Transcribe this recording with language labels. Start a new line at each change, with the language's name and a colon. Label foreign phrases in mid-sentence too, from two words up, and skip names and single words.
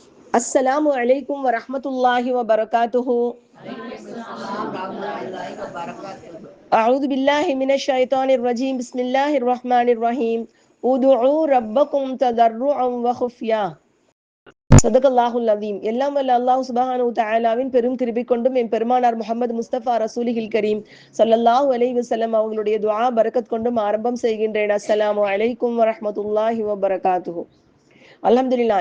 Arabic: السلام عليكم ورحمة الله وبركاته. أعوذ بالله من الشيطان الرجيم. بسم الله الرحمن الرحيم. ادعوا ربكم تضرعا وخفيا. صدق الله العليم.
Tamil: எல்லாம் வல்ல அல்லாஹ்
Arabic: سبحانه تعالى
Tamil: பெரும் கிருபை கொண்டும் என் பெருமானார் முஹம்மது முஸ்தபா
Arabic: رسول الكريم صلى الله عليه وسلم
Tamil: அவங்களுடைய துஆ பரக்கத் கொண்டும் ஆரம்பம் செய்கின்றேன்.
Arabic: السلام عليكم ورحمة الله وبركاته. அல்ஹம்துலில்லாஹ்.